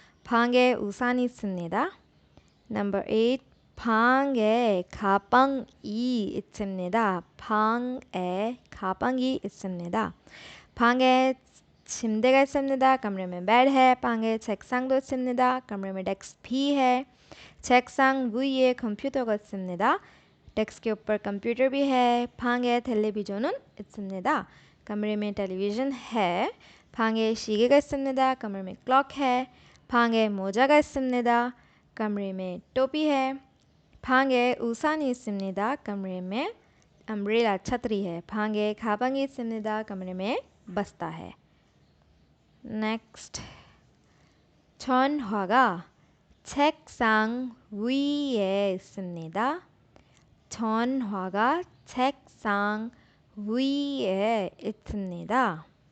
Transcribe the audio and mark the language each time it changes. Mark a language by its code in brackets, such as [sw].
[ko] 방에 우산이 있습니다. नंबर 8 방에 가방이 있습니다. 방에 가방이 있습니다. 방에 침대가 있습니다. [hi] कमरे में bed है. [ko] 방에 책상도 있습니다. [hi] कमरे में डेस्क भी है. [ko] 책상 위에 컴퓨터가 있습니다. [hi] डेस्क के ऊपर कंप्यूटर भी है. [ko] 방에 텔레비전은 있습니다. [hi] कमरे में टेलीविज़न है. [ko] 방에 시계가 있습니다. [hi] कमरे में क्लॉक है. [ko] 방에 모자가 있습니다. [hi] कमरे में टोपी है. [ko] 방에 우산이 있습니다. [hi] कमरे में अम्ब्रेला छतरी है. [ko] 방에 가방이 있습니다. [hi] कमरे में बस्ता है. [ko] नेक्स्ट 전화가 책상 위에 있습니다. 전화가 책상 위에 있습니다.